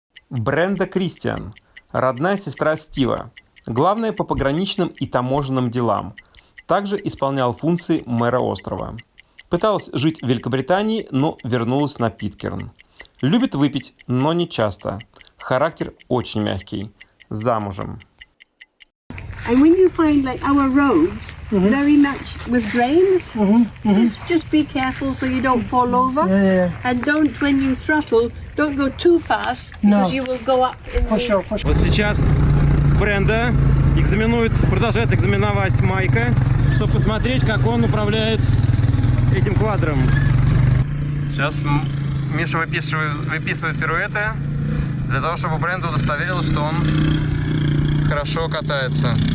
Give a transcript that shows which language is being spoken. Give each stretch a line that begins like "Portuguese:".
Russian: Бренда Кристиан. Родная сестра Стива. Главная по пограничным и таможенным делам. Также исполнял функции мэра острова. Пыталась жить в Великобритании, но вернулась на Питкерн. Любит выпить, но не часто. Характер очень мягкий. Замужем.
English: And when you find like our roads very much with drains, just be careful so you don't fall over. And don't, when you throttle, don't go too fast because you will go up in the...
Russian: Вот сейчас Бренда продолжает экзаменовать Майка, чтобы посмотреть, как он управляет этим квадром. Сейчас Миша выписывает пируэты для того, чтобы Бренда удостоверилась, что он хорошо катается.